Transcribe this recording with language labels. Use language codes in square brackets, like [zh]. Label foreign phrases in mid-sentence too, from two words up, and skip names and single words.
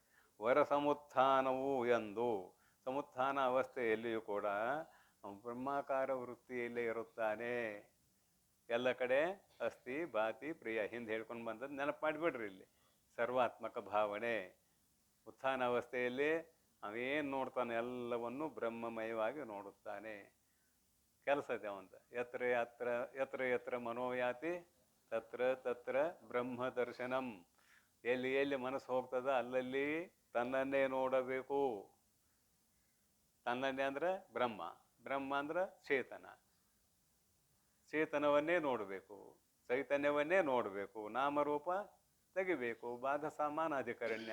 [kn] ವರ ಸಮುತ್ಥಾನವು ಎಂದು, ಸಮುತ್ಥಾನ ಅವಸ್ಥೆಯಲ್ಲಿಯೂ ಕೂಡ ಬ್ರಹ್ಮಾಕಾರ ವೃತ್ತಿಯಲ್ಲೇ ಇರುತ್ತಾನೆ. ಎಲ್ಲ ಕಡೆ [sa] ಅಸ್ಥಿ ಭಾತಿ ಪ್ರಿಯ [kn] ಹಿಂದೆ ಹೇಳ್ಕೊಂಡು ಬಂದದ್ದು ನೆನಪು ಮಾಡಿಬಿಡ್ರಿ. ಇಲ್ಲಿ ಸರ್ವಾತ್ಮಕ ಭಾವನೆ. ಉತ್ಥಾನ ಅವಸ್ಥೆಯಲ್ಲಿ ಅವೇನು ನೋಡ್ತಾನೆ ಎಲ್ಲವನ್ನು ಬ್ರಹ್ಮಮಯವಾಗಿ ನೋಡುತ್ತಾನೆ. ಕೆಲಸ ಇದೆ ಅವಂತ. [sa] ಯತ್ರ ಯತ್ರ ಯತ್ರ ಯತ್ರ ಮನೋಯಾತಿ ತತ್ರ ತತ್ರ ಬ್ರಹ್ಮ ದರ್ಶನಂ. [kn] ಎಲ್ಲಿ ಎಲ್ಲಿ ಮನಸ್ಸು ಹೋಗ್ತದ ಅಲ್ಲಲ್ಲಿ ತನ್ನನ್ನೇ ನೋಡಬೇಕು. ತನ್ನನ್ನೇ ಅಂದ್ರೆ ಬ್ರಹ್ಮ, ಬ್ರಹ್ಮ ಅಂದ್ರೆ ಚೇತನ, ಚೇತನವನ್ನೇ ನೋಡಬೇಕು, ಚೈತನ್ಯವನ್ನೇ ನೋಡಬೇಕು. ನಾಮರೂಪ ತೆಗಿಬೇಕು. [sa] ಬಾಧ ಸಾಮಾನಾಧಿಕರಣ್ಯ.